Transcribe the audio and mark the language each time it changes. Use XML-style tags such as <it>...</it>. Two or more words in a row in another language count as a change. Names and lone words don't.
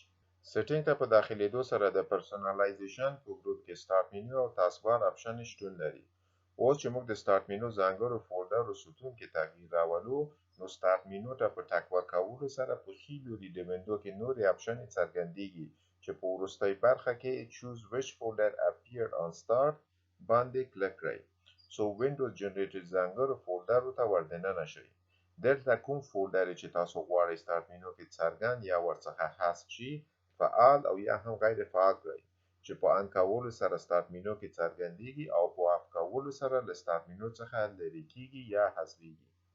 <ps>سیټینګ ته په داخلېدو سره د پرسونالایزیشن په ګروپ کې</ps> <en>start menu</en> <ps>او</ps> <en>task bar option</en> <ps>شتون لري. اوس چې موږ د</ps> <en>start menu</en> <ps>ځانګړو فولډرو ستون کې تغییر راولو نو</ps> <en>start menu</en> <ps>ته په ټک ورکولو سره په ښي لوري د وینډو کې نورې اپشنې څرګندېږي چې په وروستۍ برخه کې</ps> <en>choose which folder appeared on start</en> <ps>باندې کلیک کړئ څو وینډوز جنریټر ځانګړو فولډرو ته وردننه شئ. دلته کوم فولډر چې تاسو غواړئ</ps> <en>start menu</en> <ps>کې څرګند یا ورڅخه حذف شي فعال او یا هم غیر فعال کړئ چې په آن کولو سره</ps> <en>start menu</en> <ps>کې څرګندېږي او په آف کولو سره له</ps> <en>start menu</en> <ps>څخه لرې کیږي یا حذفېږي.</ps>